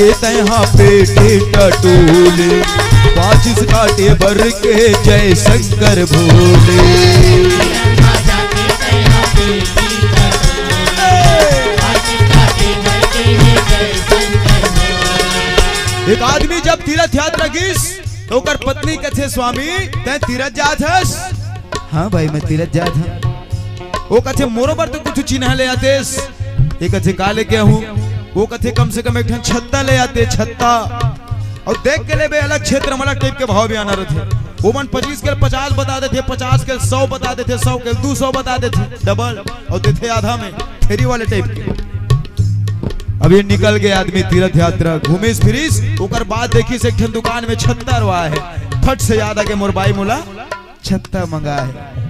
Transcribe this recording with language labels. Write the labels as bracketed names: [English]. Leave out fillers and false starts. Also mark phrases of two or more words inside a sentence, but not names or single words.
[Chhattisgarhi] तहाँ पेटे टटोले, 25 काटे भर के जय शंकर भोले। एक आदमी जब तीर्थ यात्रा गिस तो ओकर पत्नी कथे स्वामी तै तीर्थ जात हस? हाँ भाई मैं तीर्थ जात हूँ। वो कथे मोरो पर तो कुछ चिन्ह ले आतेस? एक कथे का लेके हूँ? वो कथे कम से कम एक छत्ता ले आते, छत्ता और देख के ले बे अलग क्षेत्र में अलग टाइप के भाव भी आना रहते। वो मन 25 के 50 बता देते, 50 के 100 बता देते, 100 के 200 बता देते डबल और देते आधा में फेरी वाले टाइप के। अब ये निकल गए आदमी तीर्थ यात्रा घूमिस फिरिस, ओकर बाद देखी से एक दुकान में छत्ता रवा है, फट से याद आ के मोर बाई मोला छत्ता मंगा है।